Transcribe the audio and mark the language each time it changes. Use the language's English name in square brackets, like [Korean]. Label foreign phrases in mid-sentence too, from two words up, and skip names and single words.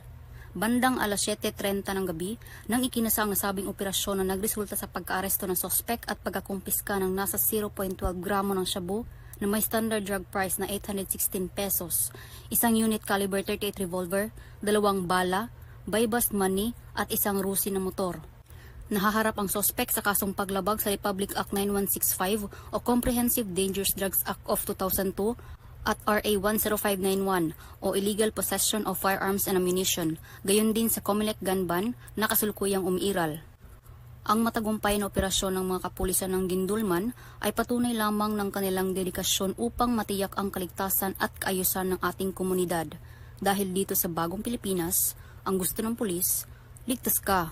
[Filipino] Bandang alas 7:30 ng gabi, nang ikinasang nasabing operasyon na nagresulta sa pagkaaresto ng suspect at pagkakumpiska ng nasa 0.12 gramo ng shabu na may [English] standard drug price [Filipino] na 816 pesos, isang [English] unit caliber .38 revolver, [Filipino] 2 bala, [English] buy-bust money [Filipino] at isang rusi na motor. Nahaharap ang sospek sa kasong paglabag sa Republic Act 9165 o Comprehensive Dangerous Drugs Act of 2002 at RA 10591 o Illegal Possession of Firearms and Ammunition, gayon din sa COMELEC gun ban na kasulukuyang umiiral. Ang matagumpay na operasyon ng mga kapulisan ng Gindulman ay patunay lamang ng kanilang dedikasyon upang matiyak ang kaligtasan at kaayusan ng ating komunidad. Dahil dito sa bagong Pilipinas, ang gusto ng pulis, ligtas ka.